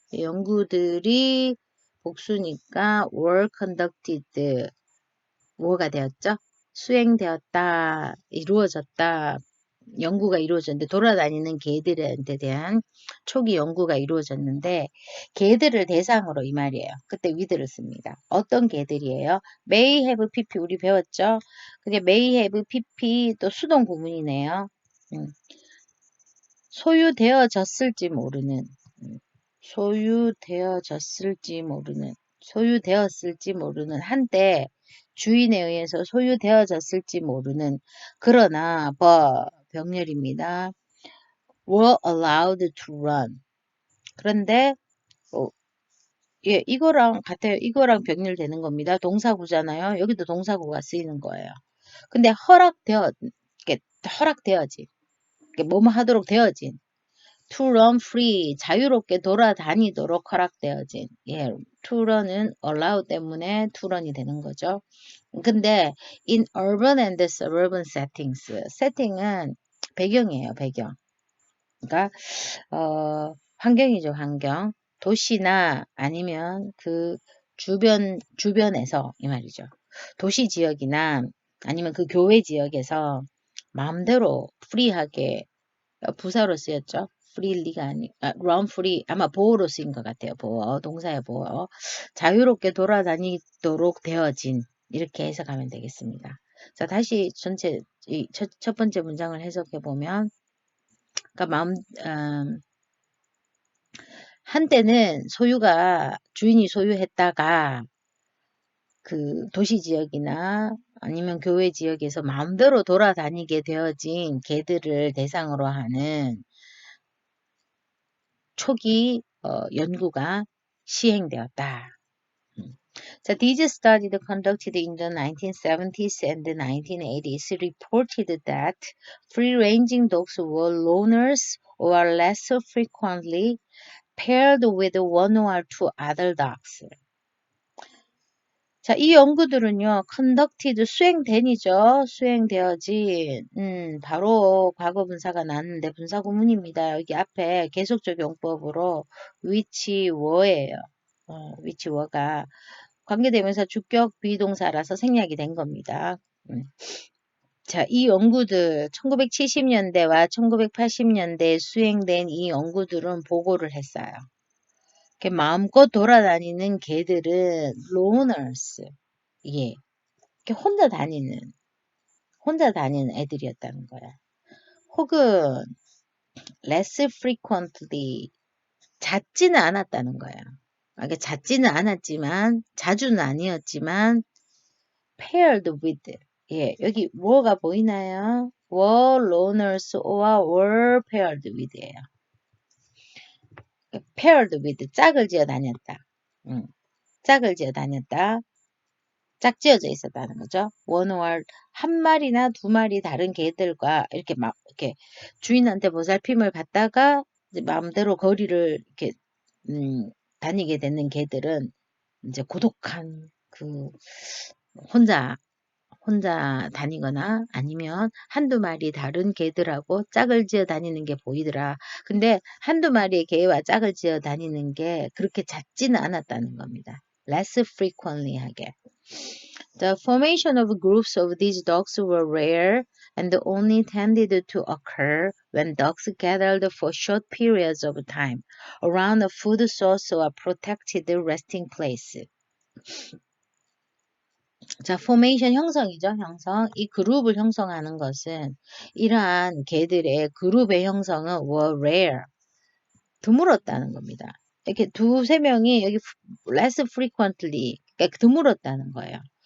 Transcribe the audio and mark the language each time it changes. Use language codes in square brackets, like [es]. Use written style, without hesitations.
[ko] 연구들이 복수니까 [en] were conducted. [ko] 뭐가 되었죠? 수행되었다. 이루어졌다. 연구가 이루어졌는데 돌아다니는 개들한테 대한 초기 연구가 이루어졌는데 개들을 대상으로 이 말이에요. 그때 with를 씁니다. 어떤 개들이에요? [en] may have pp [ko] 우리 배웠죠? 근데 [en] may have pp [ko] 또 수동 구문이네요. 소유되어졌을지 모르는 소유되어졌을지 모르는 소유되었을지 모르는 한때 주인에 의해서 소유되어졌을지 모르는 그러나 병렬입니다. [en] were allowed to run. [ko] 그런데 예, 이거랑 같아요. 이거랑 병렬되는 겁니다. 동사구잖아요. 여기도 동사구가 쓰이는 거예요. 근데 허락되어진 뭐뭐 하도록 되어진 [en] to run free [ko] 자유롭게 돌아다니도록 허락되어진 예, to run은 allow 때문에 to run이 되는 거죠. 근데 [en] in urban and suburban settings [ko] 세팅은 배경이에요. 배경. 그러니까 환경이죠. 환경. 도시나 아니면 그 주변에서 이 말이죠. 도시 지역이나 아니면 그 교외 지역에서 마음대로 프리하게 부사로 쓰였죠. freely가 run free 아마 보어로 쓰인 것 같아요. 보어 동사의 보어 자유롭게 돌아다니도록 되어진 이렇게 해석하면 되겠습니다. 자 다시 전체 첫 번째 문장을 해석해 보면 그러니까 한때는 주인이 소유했다가 그 도시 지역이나 아니면 교외 지역에서 마음대로 돌아다니게 되어진 개들을 대상으로 하는 초기 연구가 시행되었다. 자, [en] these studies conducted in the 1970s and the 1980s reported that free-ranging dogs were loners or less frequently paired with one or two other dogs. [ko] 자, 이 연구들은요, conducted 수행된이죠. 수행되어진, 바로 과거 분사가 나왔는데 분사 구문입니다. 여기 앞에 계속적 용법으로 which were예요. which were가 관계대명사 주격 비동사라서 생략이 된 겁니다. 자, 이 연구들 1970년대와 1980년대에 수행된 이 연구들은 보고를 했어요. 이렇게 마음껏 돌아다니는 개들은 loners, 예, 이렇게 혼자 다니는 애들이었다는 거야. 혹은 less frequently, 잦지는 않았다는 거야. 그러니까 잦지는 않았지만, 자주는 아니었지만, paired with, 예, 여기 뭐가 보이나요? [en] were loners or were paired with예요. [ko] paired with, 짝을 지어 다녔다. 짝을 지어 다녔다. 짝지어져 있었다는 거죠. 원어월 한 마리나 두 마리 다른 개들과 이렇게 막 이렇게 주인한테 보살핌을 받다가 이제 마음대로 거리를 이렇게 다니게 되는 개들은 이제 고독한 그 혼자 다니거나 아니면 한두 마리 다른 개들하고 짝을 지어 다니는 게 보이더라. 근데 한두 마리의 개와 짝을 지어 다니는 게 그렇게 잦지는 않았다는 겁니다. [en] less frequently [ko] 하게. [en] The formation of groups of these dogs were rare and only tended to occur when dogs gathered for short periods of time around a food source or protected resting place. [ko] 자, formation 형성이죠, 형성. 이 그룹을 형성하는 것은 이러한 개들의 그룹의 형성은 were rare, 드물었다는 겁니다. 이렇게 두세 명이 여기 less frequently, 그러니까 드물었다는 거예요.